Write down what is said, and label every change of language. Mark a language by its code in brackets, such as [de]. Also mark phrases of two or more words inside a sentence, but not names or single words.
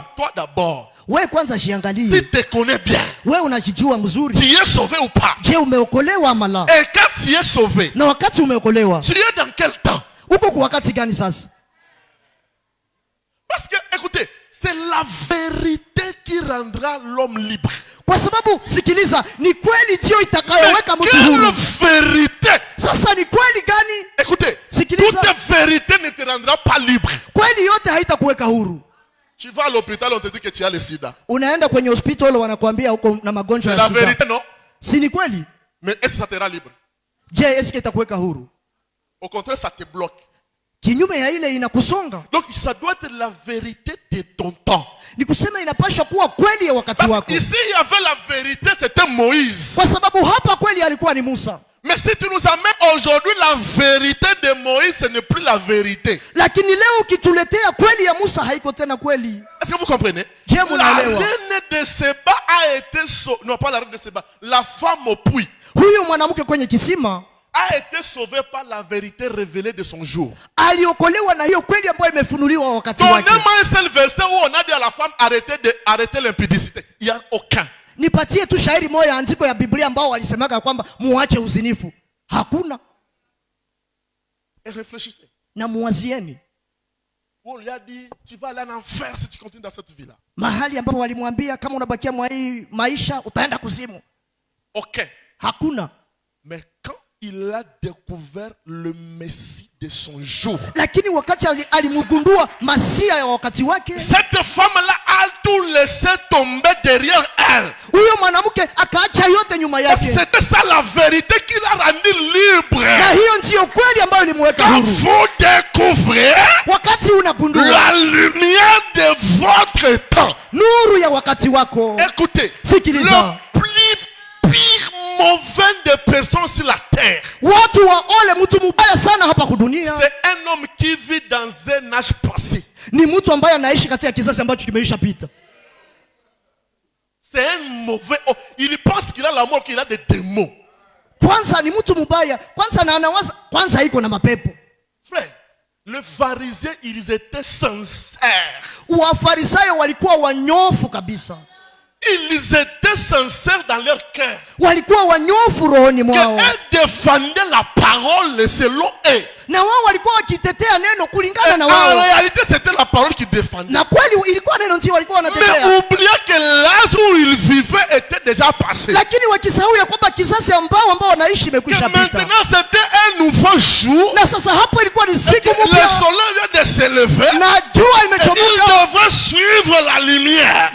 [fr] Toi d'abord, [sw] Wewe kwanza [fr] tu [sw] jiangalie. [fr] te connais bien. [sw] Wewe unajijua mzuri. [fr] Tu es sauvé ou pas? [sw] Je, umeokolewa ama la? [fr] Et quand tu es sauvé, [sw] Na wakati umeokolewa, [fr] tu es dans quel temps? [sw] uko kwa wakati gani sasa? [fr] Parce que, écoutez, c'est la vérité qui rendra l'homme libre. [sw] Kwa sababu sikiliza, ni kweli ndio [fr] Mais [sw] itakayoweka mtu [fr] quelle [sw] huru. [fr] vérité? [sw] Sasa ni kweli gani? [fr] Écoutez, [sw] Sikiliza. [fr] toute vérité ne te rendra pas libre. [sw] Kweli yote haitakuweka huru. [fr] Tu vas à l'hôpital, on te dit que tu as le sida. [sw] Unaenda kwenye hospitali wanakuambia uko na magonjwa [fr] C'est [sw] ya [fr] la [sw] sida. [fr] vérité, non? [sw] Si ni kweli? [fr] Mais est-ce que ça te rend libre? [sw] Je, eske itakuweka huru? [fr] Au contraire, ça te bloque. [sw] Kinyume ya ile inakusonga. [fr] Donc, ça doit être la vérité de ton temps. [sw] Ni kusema inapaswa kuwa kweli ya wakati [fr] Parce [sw] wako. [fr] qu'ici, il y avait la vérité, c'était Moïse. [sw] Kwa sababu hapa kweli alikuwa ni Musa. [fr] Mais si tu nous amènes aujourd'hui la vérité de Moïse, ce n'est plus la vérité. [sw] Lakini leo ukituletea kweli ya Musa haiko tena kweli. [fr] Est-ce que vous comprenez? [sw] Je, [fr] La [sw] munaelewa? [fr] reine de Séba a été sauvée. Non, pas la reine de Séba. La femme au puits [sw] Huyu mwanamke kwenye kisima [fr] a été sauvée par la vérité révélée de son jour. [sw] aliokolewa na hiyo kweli ambayo imefunuliwa wakati wake. [fr] Donnez-moi un seul verset où on a dit à la femme arrêtez l'impudicité. Il n'y a aucun. [sw] Nipatie tu shairi moja andiko ya Biblia ambao walisemaga kwamba muache uzinifu. Hakuna. [fr] Et réfléchissez. [sw] Na muwazieni. [fr] On lui a dit, tu vas aller en enfer si tu continues dans cette vie-là. [sw] Mahali ambapo walimwambia kama unabakia mwa hii maisha utaenda kuzimu. Ok. Hakuna. [fr] Mais quand il a découvert le Messie de son jour, [sw] Lakini wakati alimgundua Masia ya wakati wake, [fr] cette femme-là a tout laissé tomber derrière elle. [sw] huyo mwanamke akaacha yote nyuma [fr] Parce que [sw] yake. [fr] c'était ça la vérité qui l'a rendu libre. [sw] Na hiyo ndiyo kweli ambayo ilimweka [fr] Quand [sw] huru. [fr] vous découvrez [sw] Wakati unagundua [fr] la lumière de votre temps, [sw] nuru ya wakati wako, [fr] écoutez, [sw] sikiliza. [fr] le plus pire mauvais des personnes sur la terre, [sw] Watu waole mtu mubaya sana hapa kudunia [fr] c'est un homme qui vit dans un âge passé. ni mtu ambaye anaishi katika kizazi ambacho kimeisha pita. C'est un mauvais homme. Il pense qu'il a l'amour, qu'il a des démons. [sw] Kwanza ni mtu mubaya, kwanza na anawaza kwanza iko na mapepo. [fr] Frère, Les pharisiens, ils étaient sincères. [sw] Wafarisayo walikuwa wanyofu kabisa. [fr] Ils étaient sincères dans leur cœur. [sw] Walikuwa wanyofu rohoni mwao. [fr] Qu'ils défendaient la parole selon eux. [sw] Na wao walikuwa wakitetea neno kulingana na [fr] En [sw] wao. [fr] réalité, c'était la parole qu'ils défendaient. [sw] Na kweli ilikuwa neno ndio walikuwa wanatetea. [fr] Mais oubliez que l'âge où ils vivaient était déjà passé. [sw] Lakini wakisahau ya kwamba kisasi ambao wanaishi imekwisha pita. [fr] Maintenant, c'était un nouveau jour. [sw] Na sasa hapo ilikuwa ni siku [fr] Le [sw] mpya. [fr] soleil vient de se lever. [sw] Na jua [fr] Ils [sw] imechomoka. [fr] devraient suivre la lumière.